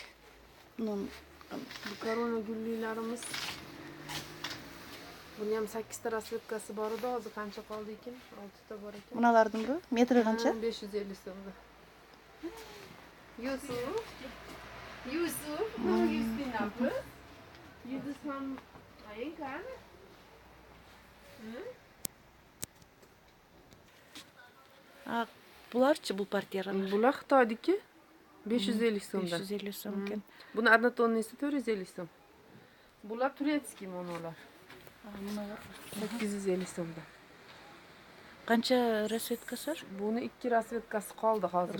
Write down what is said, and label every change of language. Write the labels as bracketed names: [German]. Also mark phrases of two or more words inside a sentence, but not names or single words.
[Uzbek] Bu korona gulliklarimiz. Buni ham 8 ta rasvetkasi bor edi, hozir qancha qoldi ekan? 6 ta bor ekan. [Kyrgyz] Муналардын бу метри канча? [Uzbek] 550 so'mda. Yusuf, [English] you been up? You just from Ayenkan? [Kyrgyz] Буларчы бул квартира? [Uzbek] Bular Xitoydiki. 550 so'mdan. 550 so'm ekan. Buni однотонныйsi 450 so'm. Bular turetskiy monolar. Bunalar 850 so'mdan. qancha rasvetkasi bor? Buni 2 rasvetkasi qoldi hozir.